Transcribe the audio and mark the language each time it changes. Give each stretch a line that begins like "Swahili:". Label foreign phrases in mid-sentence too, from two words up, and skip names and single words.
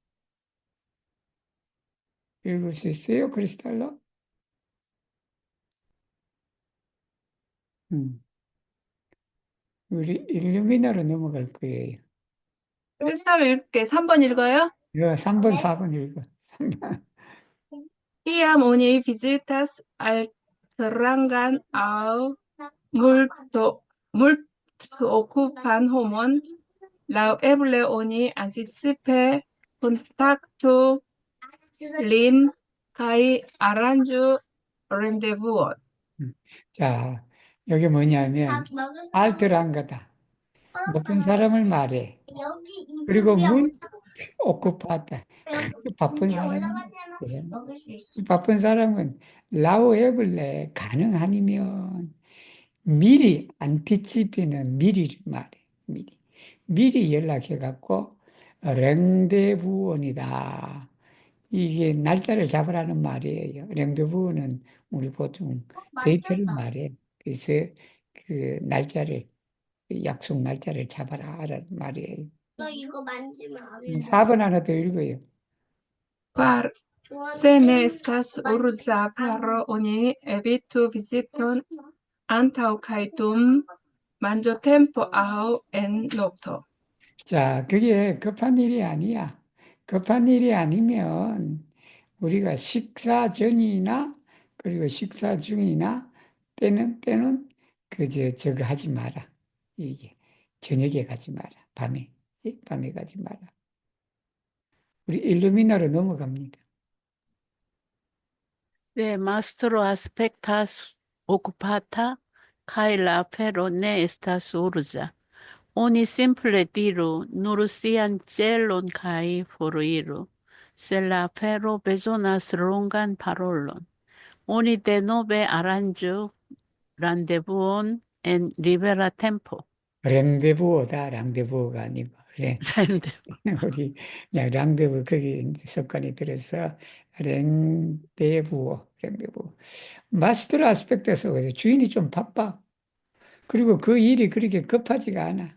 Korean: 읽을 수 있어요, 크리스탈로? 우리 일루미나로 넘어갈 거예요. 크리스탈 읽게 3번 읽어요? 이거 3번, 4번 읽어.
Esperanto: Iam oni visitas altrangan aŭ multokupan homon, laŭeble oni anticipe kontaktu lin kaj aranĝu rendezvous.
Korean: 자, 여기 뭐냐면, 알뜰한 거다. 높은 사람을 말해. 그리고 오쿠파다. 바쁜 사람. 이 바쁜 사람은 라오에블레 가능하면 미리 안티치피는 미리 말해. 미리 연락해 갖고 랭데부원이다. 이게 날짜를 잡으라는 말이에요. 랭데부원은 우리 보통 데이트를 말해. 그래서 그 날짜를 약속 날짜를 잡아라라는 말이에요. 너 이거 만지면 안 돼. 4번 하나 더 읽어요.
Esperanto: Kvar se ne estas urĝa afero, oni evitu viziton antaŭ kaj dum manĝotempo aŭ en nokto.
Korean: 자, 그게 급한 일이 아니야. 급한 일이 아니면 우리가 식사 전이나 그리고 식사 중이나 때는 저거 하지 마라. 이게 저녁에 가지 마라. 밤에 가지 마라. 우리 일루미나로 넘어갑니다.
Esperanto: Se mastro aspectas occupata, kaj la afero ne estas urĝa. Oni simple diru nur sian celon kaj foriru. Se la afero bezonas longan parolon, oni denove aranĝu rendezvouon en libera tempo.
Korean: rendezvou다. rendezvou가 아니고 그래. 랜데부. 우리 그냥 랑데부 거기 이제 습관이 들어서 랭데부.
Esperanto: mastro aspektas
Korean: 그래서 주인이 좀 바빠. 그리고 그 일이 그렇게 급하지가 않아.